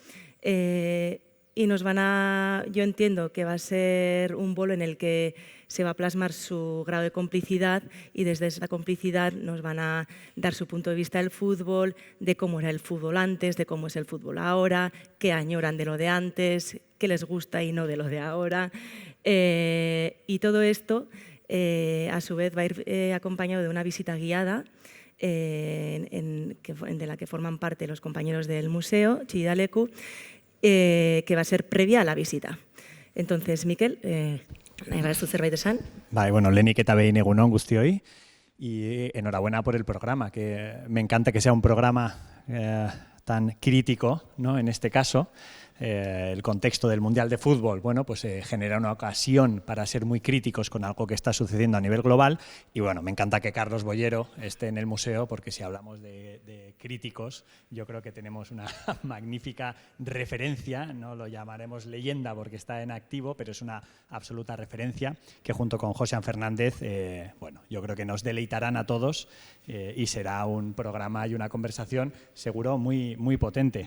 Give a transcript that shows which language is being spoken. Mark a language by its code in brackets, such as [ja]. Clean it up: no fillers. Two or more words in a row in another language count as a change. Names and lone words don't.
[es] Y nos van a, yo entiendo que va a ser un bolo en el que se va a plasmar su grado de complicidad y desde esa complicidad nos van a dar su punto de vista del fútbol, de cómo era el fútbol antes, de cómo es el fútbol ahora, qué añoran de lo de antes, qué les gusta y no de lo de ahora. Y todo esto, a su vez, va a ir acompañado de una visita guiada de la que forman parte los compañeros del museo, Chillida Leku, que va a ser previa a la visita. Entonces, [eu] Mikel, nahi baduzu zerbait esan? Bueno, lehenik eta behin egunon guztioi, [es] y enhorabuena por el programa, que me encanta que sea un programa tan crítico, ¿no? En este caso, el contexto del Mundial de Fútbol, bueno, pues genera una ocasión para ser muy críticos con algo que está sucediendo a nivel global. Y bueno, me encanta que Carlos Boyero esté en el museo, porque si hablamos de críticos, yo creo que tenemos una magnífica referencia, no lo llamaremos leyenda porque está en activo, pero es una absoluta referencia que junto con Joxan Fernández, bueno, yo creo que nos deleitarán a todos y será un programa y una conversación seguro muy, muy potente.